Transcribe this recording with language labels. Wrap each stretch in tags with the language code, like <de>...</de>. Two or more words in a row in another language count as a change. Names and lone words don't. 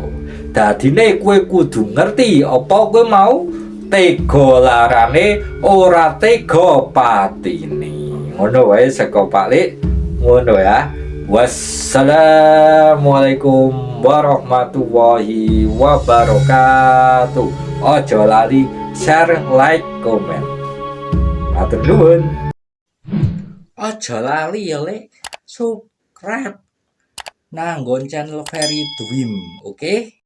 <jv>Dadine kowe kudu ngerti apa kowe mau tega larane ora tega patine. Ngono wae saka Pak Lik. Ngono ya.</jv> <ar>Wassalamualaikum warahmatullahi wabarakatuh.</ar> <jv>Ojo lali share, like, komen. Matur nuwun. Ojo lali ya Lek, subscribe nang nggon channel Ferry Dream, oke?</jv>